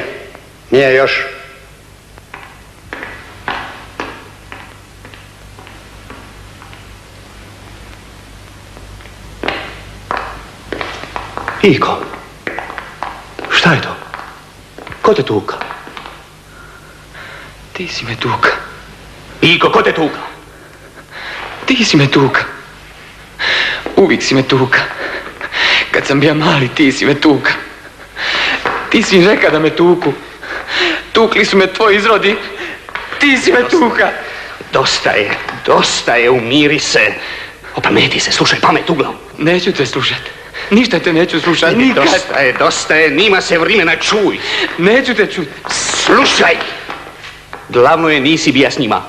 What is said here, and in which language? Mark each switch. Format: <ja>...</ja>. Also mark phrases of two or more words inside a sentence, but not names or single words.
<hr>Nije još. Iko, šta je to? Ko te tuka? Ti si me tuka. Iko, ko te tuka? Ti si me tuka. Uvijek si me tuka. Kad sam bio mali, ti si me tuka. Ti si reka da me tuku. Tukli su me tvoji izrodi. Ti si me tuka. Dosta je, umiri se. Opameti se, slušaj pamet u glavu. Neću te slušat. Ništa te neću slušat, nikad. Dosta je, nima se vremena, čuj. Neću te čut. Slušaj. Glavno je nisi bija s njima.</hr>